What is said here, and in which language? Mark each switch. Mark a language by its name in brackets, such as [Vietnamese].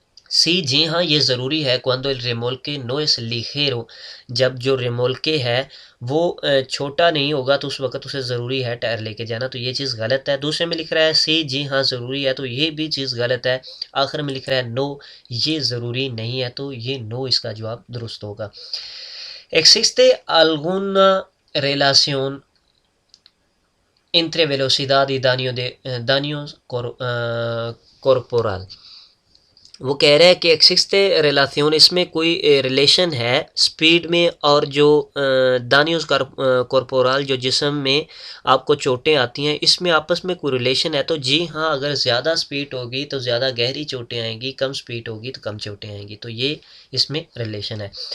[Hindi] सी, जी हाँ, ये ज़रूरी है [Spanish] cuando el remolque no es ligero, [Hindi] जब जो रेमोल्के है वो छोटा नहीं होगा तो उस वक़्त उसे ज़रूरी है टायर लेके जाना, तो ये चीज़ गलत है। दूसरे में लिख रहा है सी, जी हाँ, ज़रूरी है, तो ये भी चीज़ गलत है। आखिर में लिख रहा है नो, ये ज़रूरी नहीं है, तो ये नो इसका जवाब दुरुस्त होगा। [Spanish] Existe alguna relación entre velocidad y daños corporal? [Hindi] वो कह रहा है कि एक्सिस्टे रिलेशन, इसमें कोई रिलेशन है स्पीड में और जो [Spanish] दानियोस कॉर्पोरल [Hindi] जो जिस्म में आपको चोटें आती हैं, इसमें आपस में कोई रिलेशन है? तो जी हाँ, अगर ज़्यादा स्पीड होगी तो ज़्यादा गहरी चोटें आएंगी, कम स्पीड होगी तो कम चोटें आएंगी, तो ये इसमें रिलेशन है।